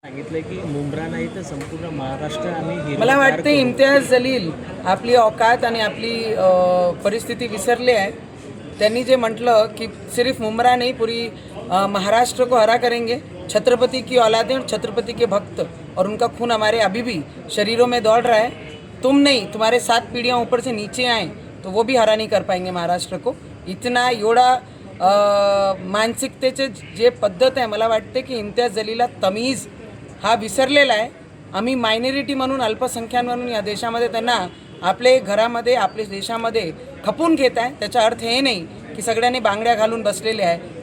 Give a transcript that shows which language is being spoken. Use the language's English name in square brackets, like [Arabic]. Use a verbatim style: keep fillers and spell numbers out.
[Marathi] सांगितलं की मुंब्रा नाही तर संपूर्ण महाराष्ट्र आम्ही मला वाटतं इम्तियाज जलील आपली औकात आणि आपली अ, परिस्थिती विसरली आहे. त्यांनी जे म्हटलं की [Hindi] सिर्फ मुंब्रा नाही पूरी अ, महाराष्ट्र को हरा करेंगे, छत्रपति की औलादें और छत्रपति के भक्त और उनका खून हमारे अभी भी शरीरों में दौड़ रहा है. तुम नहीं, तुम्हारे सात पीढ़ियाँ ऊपर से नीचे आए तो वो भी हरा नहीं कर पाएंगे महाराष्ट्र को. [Marathi] इतना एवढा अ, मानसिकतेचे जे पद्धत आहे, मला वाटते की इम्तियाज जलीला तमीज हा विसरलेला आहे. आम्ही मायनॉरिटी म्हणून, अल्पसंख्यान म्हणून या देशामध्ये त्यांना आपले घरामध्ये, आपल्या देशामध्ये खपून घेत आहे. त्याचा अर्थ हे नाही की सगळ्यांनी बांगड्या घालून बसलेले आहे.